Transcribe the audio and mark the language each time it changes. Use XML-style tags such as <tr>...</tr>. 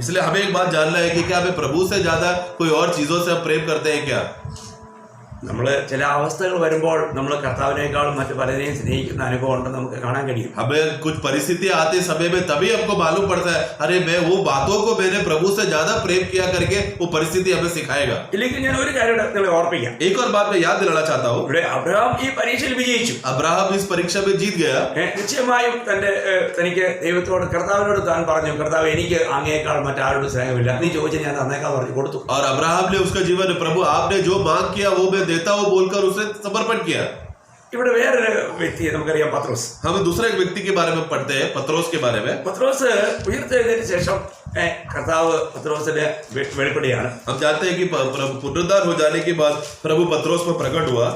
<hi>इसलिए हमें एक बात जानना है कि क्या हमें प्रभु से ज्यादा कोई और चीजों से हम प्रेम करते हैं क्या?</hi> <ml>നമ്മൾ ചില അവസ്ഥകൾ വരുമ്പോൾ നമ്മൾ കർത്താവിനേക്കാളും മറ്റു പലരെയും സ്നേഹിക്കുന്ന അനുഭവം ഉണ്ടെന്ന് നമുക്ക് കാണാൻ കഴിയും.</ml> <hi>हमें कुछ परिस्थितियां आते समय में तभी हमको मालूम पड़ता है, अरे मैं वो बातों को मैंने प्रभु से ज्यादा प्रेम किया करके वो परिस्थिति हमें सिखाएगा.</hi> <ml>ഇല്ലെങ്കിൽ ഞാൻ ഒരു കാര്യം നിങ്ങളെ ഓർപ്പിക്കാം.</ml> <hi>एक और बात मैं याद दिलाना चाहता हूँ.</hi> <ml>ഇവിടെ അബ്രഹാം ഈ പരീക്ഷയിൽ വിജയിച്ചു.</ml> <hi>अब्राहम इस परीक्षा में जीत गया.</hi> <ml>നിശ്ചയമായും തനിക്ക് ദൈവത്തോട് കർത്താവിനോട് താൻ പറഞ്ഞു, കർത്താവ് എനിക്ക് അങ്ങേക്കാൾ മറ്റാരോടും സ്നേഹമില്ല, നീ ചോദിച്ചു ഞാൻ തന്നേക്കാൾ പറഞ്ഞു കൊടുത്തു.</ml> <hi>और अब्राहम ने उसका जीवन प्रभु आपने जो मांग किया वो मैं देता हूँ बोलकर उसने समर्पण किया.</hi> <ml>ഇവിടെ വേറൊരു വ്യക്തി നമുക്കറിയാം, പത്രോസ്.</ml> <hi>हम दूसरे एक व्यक्ति के बारे में पढ़ते हैं, पत्रोस के बारे में.</hi> <ml>പത്രോസ് ഉയർത്തെഴുന്നതിന് ശേഷം കർത്താവ് പത്രോസിന് വെളിപ്പെടുകയാണ്.</ml> <hi>हम जानते हैं कि पुनरुद्धार हो जाने के बाद प्रभु पत्रोस में प्रकट हुआ.</hi>